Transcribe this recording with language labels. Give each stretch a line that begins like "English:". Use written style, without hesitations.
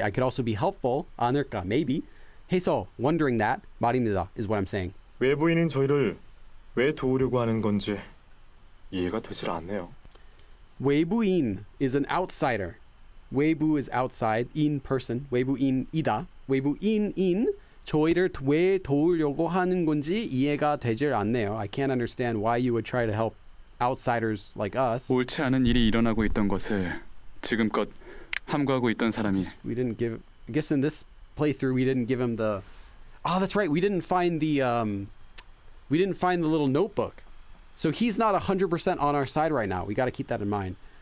English: I could also be helpful
Korean: 않을까,
English: maybe. 해서 wondering that
Korean: 말입니다.
English: Is what I'm saying.
Korean: 외부인인 저희를 왜 도우려고 하는 건지 이해가 되질 않네요.
English: 외부인 is an outsider. 외부 is outside, in person.
Korean: 외부인이다. 외부인인 저희를 왜 도우려고 하는 건지 이해가 되질 않네요.
English: I can't understand why you would try to help outsiders like us.
Korean: 옳지 않은 일이 일어나고 있던 것을 지금껏 함구하고 있던 사람이
English: We didn't give. I guess in this playthrough we didn't give him the. Oh, that's right. We didn't find the. We didn't find the little notebook, so he's not 100% on our side right now. We got to keep that in mind.